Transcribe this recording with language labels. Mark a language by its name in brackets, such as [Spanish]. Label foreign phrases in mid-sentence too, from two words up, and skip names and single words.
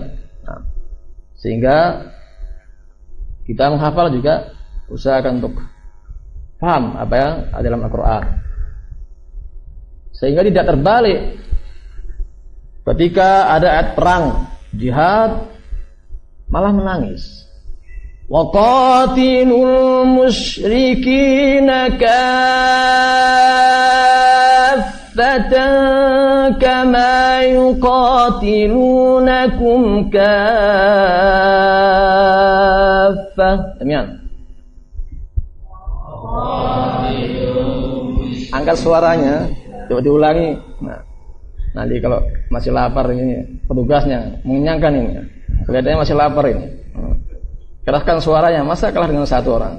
[Indonesian] Nah, sehingga kita menghafal juga usahakan untuk paham apa yang ada dalam Al-Quran, sehingga tidak terbalik ketika ada ayat perang jihad malah menangis. [Arabic] وقاتلوا المشركين كافة كما يقاتلونكم كافة. [Indonesian] Demikian. Angkat suaranya, coba diulangi. Nah, nanti kalau masih lapar ini petugasnya mengenyangkan ini, kelihatannya masih lapar ini. Keraskan suaranya, masa kalah dengan satu orang.